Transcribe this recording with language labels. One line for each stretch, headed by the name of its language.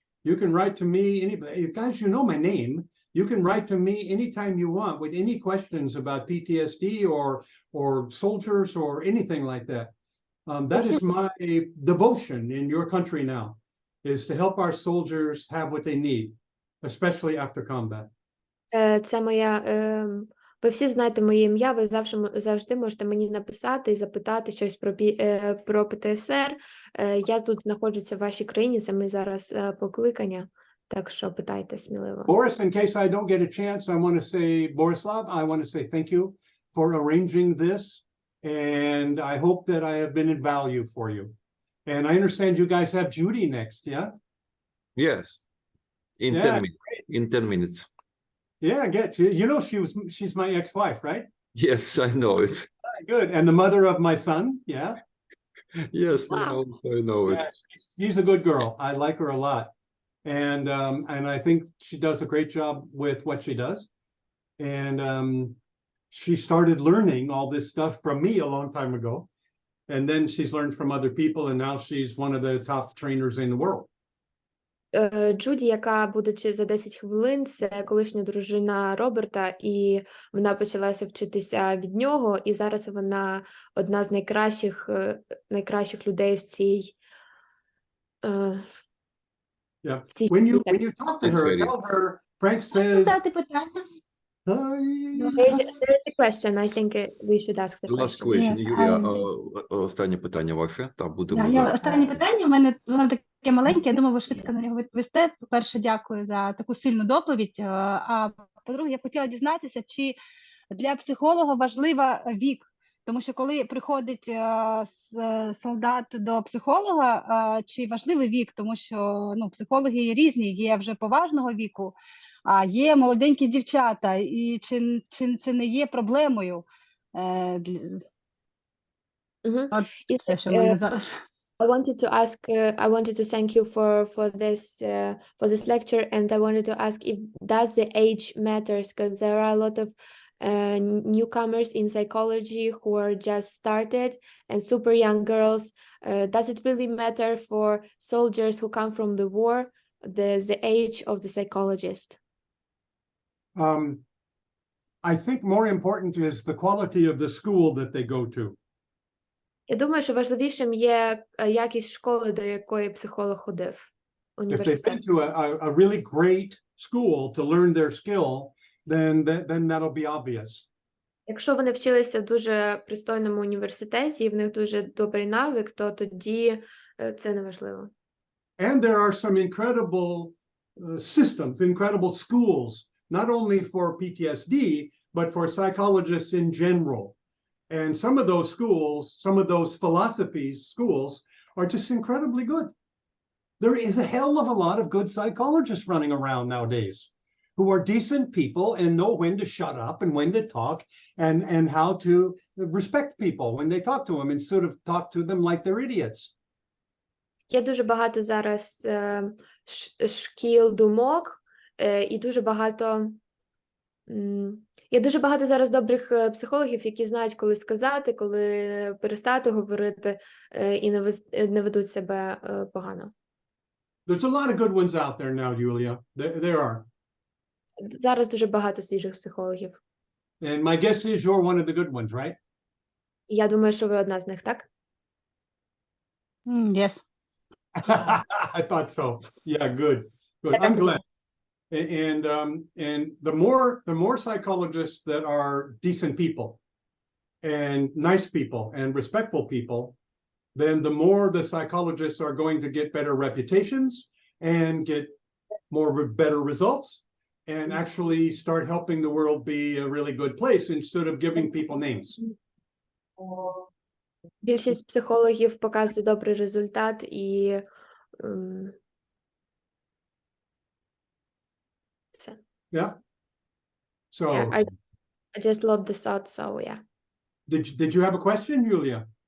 English: You can write to me, anybody. Guys, you know my name. You can write to me anytime you want with any questions about PTSD or soldiers or anything like that. That is my devotion in your country now, is to help our soldiers have what they need, especially after combat.
Ukrainian: Це моя, ви всі знаєте моє ім'я, ви завжди можете мені написати і запитати щось про ПТСР. Я тут знаходжуся в вашій країні, це моє зараз покликання, так що питайте сміливо.
English: Boris, in case I don't get a chance, I want to say, Borislav, I want to say thank you for arranging this, and I hope that I have been in value for you. And I understand you guys have Judy next, yeah? Yes. In 10 minutes. Yeah, get you know she's my ex-wife, right? Yes, I know it. Good. And the mother of my son, yeah? Yes, Wow. I know it. Yeah, she's a good girl. I like her a lot. And I think she does a great job with what she does. And she started learning all this stuff from me a long time ago. And then she's learned from other people, and now she's one of the top trainers in the world.
Ukrainian: Джуді, яка буде за 10 хвилин, це колишня дружина Роберта, і вона почалася вчитися від нього, і зараз вона одна з найкращих людей в цій
English: Yeah. When you talk to her, tell her Frank says. There is a question. I think we should ask the Last question. question.
Ukrainian: Юлія, останнє питання ваше, та будемо Останнє питання, в мене воно таке маленьке, я думаю, ви швидко на нього відповісте. По-перше, дякую за таку сильну доповідь. А по-друге, я б хотіла дізнатися, чи для психолога важлива вік. Тому що коли приходить солдат до психолога, чи важливий вік, тому що психологи є різні, є вже поважного віку, а є молоденькі дівчата, і чи це не є проблемою? От це, що в мене зараз.
English: I wanted to thank you for this lecture, and I wanted to ask if does the age matters, because there are a lot of newcomers in psychology who are just started and super young girls. Does it really matter for soldiers who come from the war, the age of the psychologist? I think more important is the quality of the school that they go to.
Ukrainian: Я думаю, що важливішим є якість школи, до якої психолог ходив.
English: If they've been to a really great school to learn their skill, then that'll be obvious.
Ukrainian: Якщо вони вчилися в дуже пристойному університеті, і в них дуже добрий навик, то тоді це не важливо.
English: And there are some incredible systems, incredible schools, not only for PTSD, but for psychologists in general. And some of those schools, some of those schools are just incredibly good. There is a hell of a lot of good psychologists running around nowadays who are decent people and know when to shut up and when to talk and how to respect people when they talk to them instead of talk to them like they're idiots.
Ukrainian: Є дуже багато зараз шкіл думок, і дуже багато є дуже багато зараз добрих психологів, які знають, коли сказати, коли перестати говорити, і не ведуть себе погано.
English: There's a lot of good ones out there now, Julia. There are.
Ukrainian: Зараз дуже багато свіжих психологів.
English: And my guess is you're one of the good ones, right?
Ukrainian: Я думаю, що ви одна з них, так?
English: Yes. I thought so. Yeah, good. Good. I'm glad. And the more psychologists that are decent people and nice people and respectful people, then the more the psychologists are going to get better reputations and get better results and actually start helping the world be a really good place instead of giving people names.
Ukrainian: Більшість психологів показує добрий результат і все.
English: Yeah. So Yeah, I just love the thought, so yeah. did you have a question, Julia?